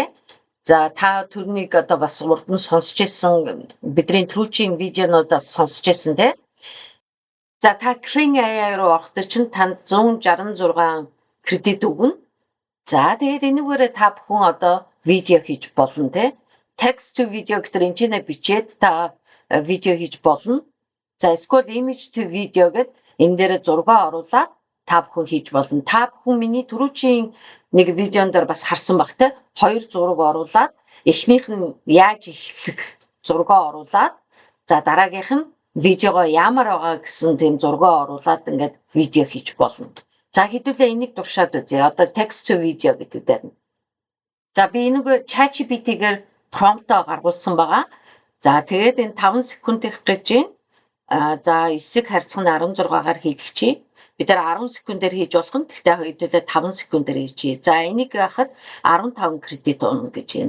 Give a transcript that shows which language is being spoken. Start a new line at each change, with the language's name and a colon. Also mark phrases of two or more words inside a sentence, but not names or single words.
Mongolian: За та түрүүнийг одоо бас урд нь сонсч ирсэн бидний түрүүчийн видеонуудаас сонсч ирсэн те. За та Kling AI руу орох чинь танд 166 кредит өгнө. За тэгээд энэгээрээ та бүхэн одоо видео хийж болно те.
English: Text to video
Mongolian: гэдэг энэ чинь бичээд та видео хийж болно. За эсвэл
English: image to video
Mongolian: гэд энэ дээр зураг оруулаад та бүхэн хийж болно. Та бүхэн миний түрүүчийн нэг видеон дээр бас харсан баг те. Хоёр зураг оруулаад эхнийх нь яаж эхлэх зураг оруулаад за дараагийнх нь видеого ямар байгаа гэсэн тийм зураг оруулаад ингээд видео хийж болно. За хэдүүлээ энийг дуршаад үзье. Одоо
English: text to video
Mongolian: гэдэг дээр. За би энийг ChatGPT-гээр промптоо гаргуулсан байгаа. За тэгээд энэ 5 секунд их гэж байна. За 9-ийг харьцах нь 16-гаар хийлгэчихье. Бид нар 10 секундээр хийж болох нь. Тэгтээ хэдүүлээ 5 секундээр хийчихье. За энийг яхад 15 кредит унна гэж байна.